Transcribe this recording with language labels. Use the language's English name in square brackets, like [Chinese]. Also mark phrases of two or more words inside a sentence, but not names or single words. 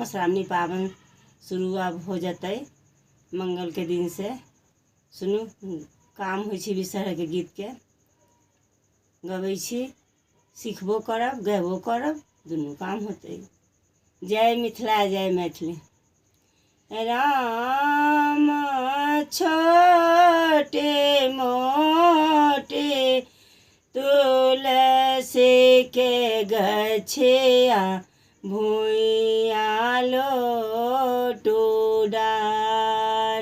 [Maithili] मधुश्रावणी पाबनि शुरू आब हो जतै मंगल के दिन से। सुनू, काम होइ छै बिषहर के गीत के गबै छी, सीखबो करब गैबो करब, दुनू काम होतै। जय मिथिला जय मैथिली। राम छोटे मोटे तुलसी के गछिया भुइया लोटू डार।